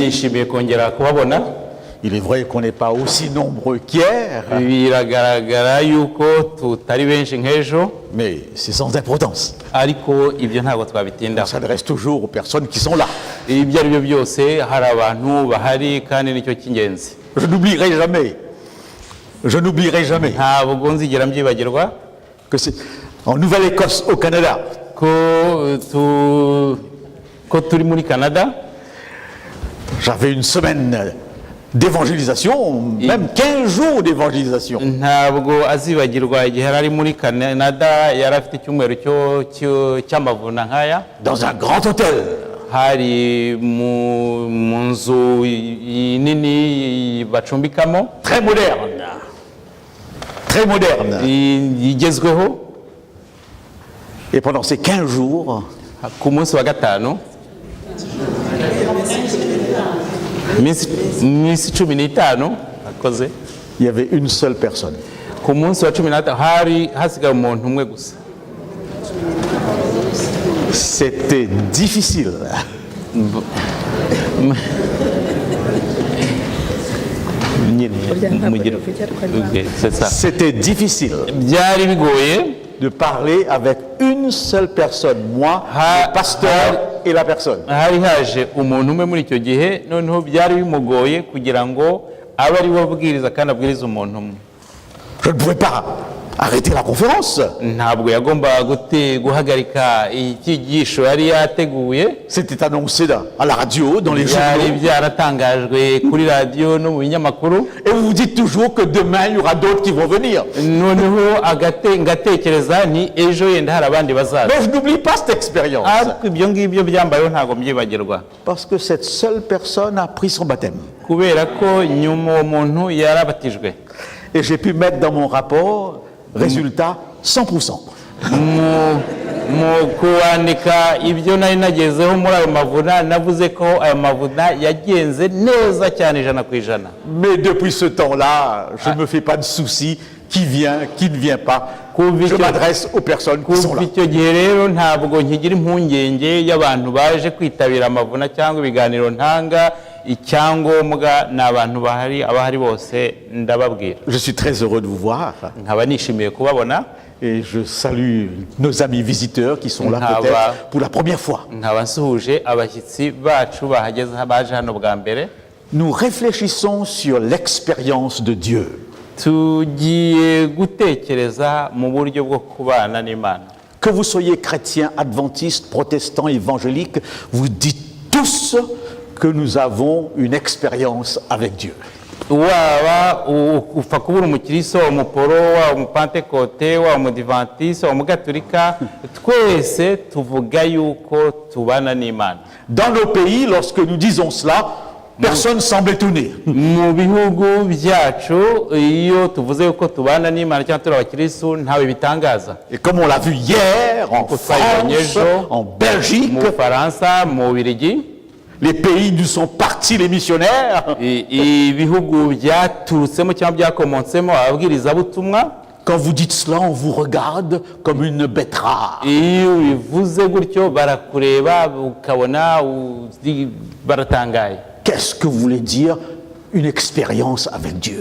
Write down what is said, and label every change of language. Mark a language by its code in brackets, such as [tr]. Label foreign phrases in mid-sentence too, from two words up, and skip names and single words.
[rw] nishimiye kongera kubabona. [fr] Il est vrai qu'on n'est pas aussi nombreux qu'hier, [rw] Biragaragara yuko tutari benshi nk'ejo, [fr] mais c'est sans importance. [rw] ariko ibyo ntabwo [fr] On [rw] twabitindaho. [fr] s'adresse toujours aux personnes qui sont là. [rw] Ibyo ari byo byose hari abantu bahari kandi nicyo cy'ingenzi. [fr] Je n'oublierai jamais [rw] Ntabwo nzigera mbyibagirwa [fr] que c'est en Nouvelle-Écosse, au Canada, [rw] ko turi muri Canada. [fr] j'avais une semaine d'évangélisation, même 15 jours d'évangélisation. [rw] Ntabwo azibagirwa igihe ari muri Canada, yari afite icyumweru cy'amavuna nk'aya. [fr] Dans un grand hôtel, [rw] Hari mu nzu nini bacumbikamo, [fr] très moderne. [rw] igezweho. [fr] Et pendant ces 15 jours, [rw] Ku munsi wa gatanu, iminsi 15 akoze, [fr] il y avait une seule personne. [rw] ku munsi wa 15 hari hasigaye umuntu umwe gusa. [fr] C'était difficile. C'est ça. C'était difficile [rw] Byari bigoye [fr] de parler avec une seule personne, moi, le pasteur et la personne. [rw] hari haje umuntu umwe muri icyo gihe, noneho byari bimugoye kugira ngo abe ari we abwiriza kandi abwiriza umuntu umwe. [fr] Je ne pouvais pas arrêter la conférence. [rw] Ntabwo yagombaga guhagarika icyigisho yari yateguye. [fr] C'était annoncé à la radio, dans les [rw] Byari [fr] journaux. [rw] byaratangajwe kuri radiyo no mu binyamakuru. [fr] Et vous vous dites toujours que demain, il y aura d'autres qui vont venir. [rw] Noneho ngatekereza ni ejo yenda hari abandi bazaza. [fr] Mais je n'oublie pas cette expérience. [rw] Ariko ibyo ngibyo byambayeho ntabwo mbyibagirwa, [fr] Parce que cette seule personne a pris son baptême. [rw] kubera ko nyuma uwo muntu yarabatijwe. [fr] Et j'ai pu mettre dans mon rapport, résultat, 100%. [rw] Mu kuandika ibyo nari nagezeho muri ayo mavuna, navuze ko ayo mavuna yagenze neza cyane 100%. [fr] Mais depuis ce temps-là, je ne me fais pas de soucis qui vient, qui ne vient pas. Je m'adresse aux personnes qui sont [rw] kuva [fr] là. [rw] icyo gihe rero ntabwo nkigira impungenge y'abantu baje kwitabira amavuna cyangwa ibiganiro ntanga. Icyangombwa ni abantu abahari bose ndababwira. [fr] Je suis très heureux de vous voir. [rw] Nkaba nishimiye kubabona. [fr] Et je salue nos amis visiteurs qui sont là peut-être pour la première fois. [rw] Nkaba nsuhuje abashyitsi bacu baje hano bwa mbere. [fr] Nous réfléchissons sur l'expérience de Dieu. [rw] Tugiye gutekereza mu buryo bwo kubana n'Imana. [fr] Que vous soyez chrétien, adventiste, protestant, évangélique, vous dites tous que nous avons une expérience avec Dieu. [rw] Waba upfa kubura umukristo, umuporo, umupantekote, umudivantiste, umugatolika, twese tuvuga yuko tubana n'Imana. [fr] Dans nos pays, lorsque nous disons cela, personne ne semble étonné. [rw] Mu bihugu byacu iyo tuvuze yuko tubana n'Imana cyangwa turi abakristo ntawe bitangaza. [fr] Et comme on l'a vu hier, en France, en Belgique, [rw] mu Faransa, mu Bubiligi, [fr] les pays d'où sont partis les missionnaires, [rw] ibihugu byaturutsemo cyangwa byakomotsemo ababwirizabutumwa, [fr] quand vous dites cela, on vous regarde comme une bête rare. [rw] iyo bivuze gutyo barakureba ukabona baratangaye. [fr] Qu'est-ce que vous voulez dire une expérience avec Dieu?